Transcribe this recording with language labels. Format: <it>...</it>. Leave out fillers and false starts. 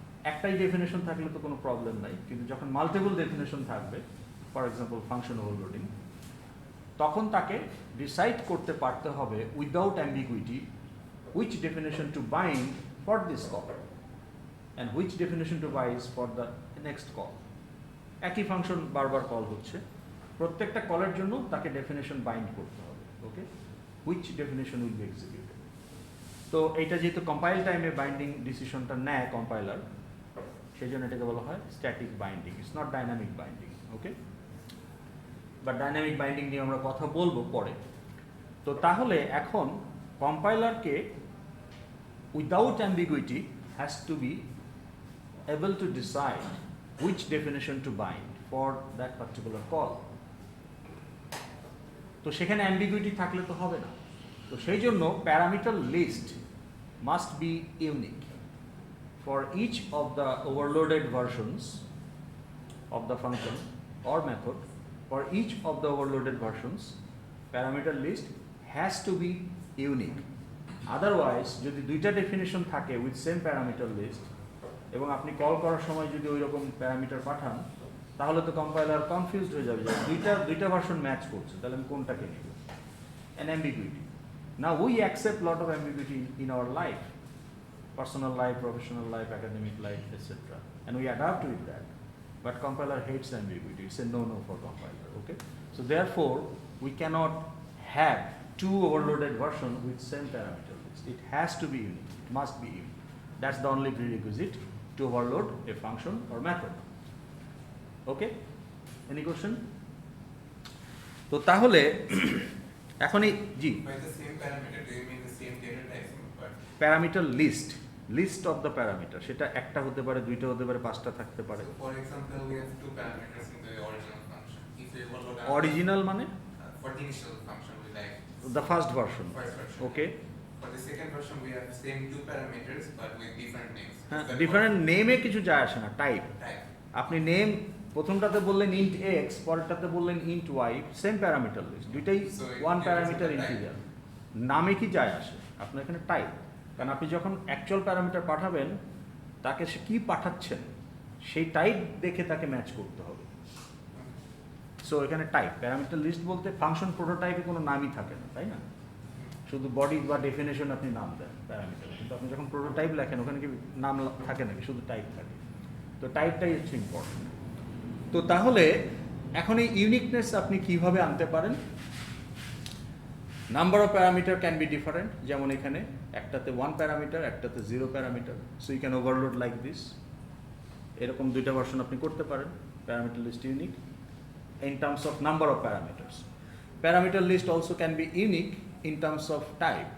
<bn>একটাই ডেফিনেশন থাকলে তো কোনো প্রবলেম নাই, কিন্তু যখন মাল্টিপল ডেফিনেশন থাকবে, ফর এক্সাম্পল ফাংশন ওভারলোডিং, তখন তাকে ডিসাইড করতে পারতে হবে without ambiguity</bn> <en>which definition to bind for this call and which definition to bind for the next call.</en> <bn>একই ফাংশন বারবার কল হচ্ছে, প্রত্যেকটা কলের জন্য তাকে ডেফিনেশন বাইন্ড করতে হবে।</bn> <en>Okay, which definition will be executed.</en> <bn>তো এইটা যেহেতু কম্পাইল টাইমে বাইন্ডিং ডিসিশনটা নেয় কম্পাইলার, সেই জন্য এটাকে বলা হয় static binding,</bn> <en>It's not dynamic binding.</en> <bn>Okay, but dynamic binding নিয়ে আমরা কথা বলবো পরে। তো তাহলে এখন কম্পাইলারকে</bn> <en>Without ambiguity has to be able to decide which definition to bind for that particular call.</en> <bn>তো সেখানে অ্যাম্বিগুইটি থাকলে তো হবে না, তো সেই জন্য</bn> <en>Parameter list must be unique for each of the overloaded versions of the function or method. For each of the overloaded versions, parameter list has to be unique.</en> <bn>Otherwise, যদি দুইটা ডেফিনেশন থাকে</bn> <en>with same parameter list</en> <bn>এবং আপনি call করার সময় যদি ওই রকম প্যারামিটার পাঠান, তাহলে তো কম্পাইলার কনফিউজড হয়ে যাবে যে দুইটা ভার্সন ম্যাচ করছে, তাহলে আমি কোনটাকে নিব।</bn> <en>An ambiguity. Now we accept lot of ambiguity in our life, personal life, professional life, academic life, etc. And we adapt with that. But compiler hates ambiguity. It's a no-no for compiler. Okay. So therefore, we cannot have two overloaded versions with same parameter list. It has to be unique. It must be unique. That's the only prerequisite to overload a function or method. Okay. Any question?</en> <bn>তো তাহলে এখনই জি</bn> <en>By the same parameter, do you mean the same data type? But</en> <bn>parameter list of the parameter, সেটা একটা হতে পারে, দুইটা হতে পারে, পাঁচটা থাকতে পারে।</bn> <en>so for example, we have two parameters in the original function. If we overload</en> <bn>original মানে</bn> <en>for the initial function, we like the first version. first version. Okay, For the second version, we have same two parameters but with different names. হ্যাঁ, Is that</en> <bn>different নেমে কিছু যায় আসে না, type.</bn> <en>what type?</en> <bn>আপনি name প্রথমটাতে বললেন int x, পরেরটাতে বললেন int Y, same parameter list, দুইটাই</bn> <en>So it one depends parameter on the type. Integer.</en> <bn>নামে কি যায় আসে, আপনার এখানে টাইপ, কারণ আপনি যখন অ্যাকচুয়াল প্যারামিটার পাঠাবেন তাকে সে কি পাঠাচ্ছেন সেই টাইপ দেখে তাকে ম্যাচ করতে হবে। সো এখানে টাইপ, প্যারামিটার লিস্ট বলতে ফাংশন প্রোটোটাইপে কোনো নামই থাকে না, তাই না? শুধু বডি বা ডেফিনেশন আপনি নাম দেন প্যারামিটার, কিন্তু আপনি যখন প্রোটোটাইপ লেখেন ওখানে কি নাম থাকে নাকি, শুধু টাইপ থাকে। তো টাইপটাই হচ্ছে ইম্পর্টেন্ট। তো তাহলে এখন এই ইউনিকনেস আপনি কিভাবে আনতে পারেন?</bn> <en>number of parameter can be different,</en> <bn>যেমন এখানে একটাতে</bn> <en>1 parameter, একটাতে 0 parameter, so you can overload like this.</en> <bn>এরকম দুইটা ভার্সন আপনি করতে পারেন, parameter list unique</bn> <en>in terms of number of parameters. Parameter list also can be unique in terms of type.</en>